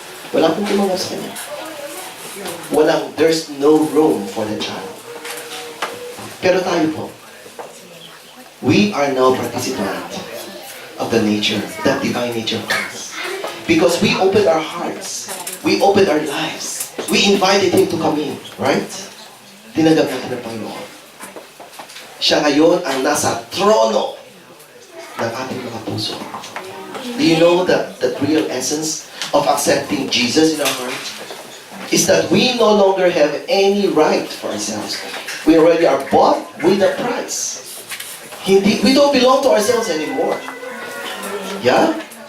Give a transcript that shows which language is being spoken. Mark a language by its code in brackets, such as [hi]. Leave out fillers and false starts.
[tl] Wala pong tumanggap sa Kanya. [en] There's no room for the child. [tl] Pero tayo po, [en] we are now participant of the nature, that divine nature of us. Because we opened our hearts, we opened our lives, we invited Him to come in, right? [tl] Tinanggap natin ang Panginoon. Siya ngayon ang nasa trono ng ating mga puso. [en] Do you know that the real essence of accepting Jesus in our heart is that we no longer have any right for ourselves. We already are bought with a price. We don't belong to ourselves anymore. Yeah?